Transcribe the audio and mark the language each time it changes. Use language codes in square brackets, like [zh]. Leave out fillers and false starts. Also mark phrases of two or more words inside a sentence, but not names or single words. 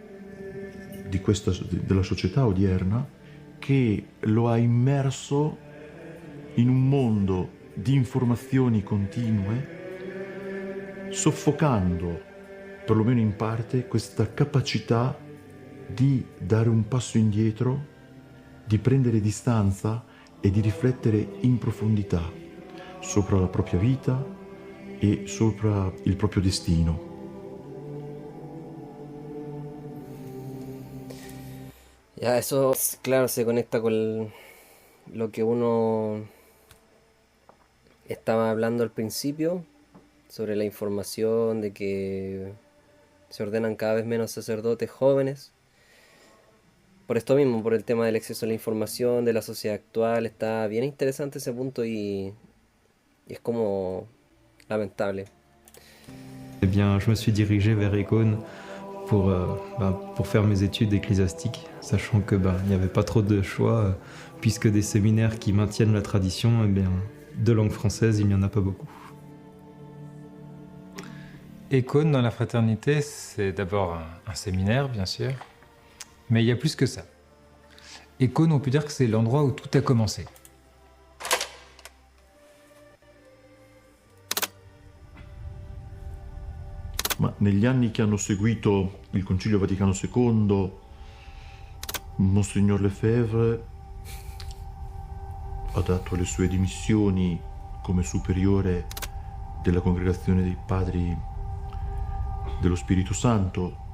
[it] della società odierna che lo ha immerso in un mondo di informazioni continue, soffocando, perlomeno in parte, questa capacità di dare un passo indietro, di prendere distanza e di riflettere in profondità sopra la propria vita e sopra il proprio destino. [es] Ya, eso, claro, se conecta con lo que uno estaba hablando al principio, sobre la información, de que se ordenan cada vez menos sacerdotes jóvenes. Por esto mismo, por el tema del acceso a la información, de la sociedad actual, está bien interesante ese punto y es como lamentable. [fr] Eh bien, je me suis dirigé vers Ecône pour faire mes études ecclésiastiques, sachant que il n'y avait pas trop de choix, puisque des séminaires qui maintiennent la tradition, eh bien, de langue française, il n'y en a pas beaucoup. Ecône dans la fraternité, c'est d'abord un séminaire, bien sûr, mais il y a plus que ça. Ecône, on peut dire que c'est l'endroit où tout a commencé. [it] Ma negli anni che hanno seguito il Concilio Vaticano II, Monsignor Lefebvre ha dato le sue dimissioni come superiore della Congregazione dei Padri dello Spirito Santo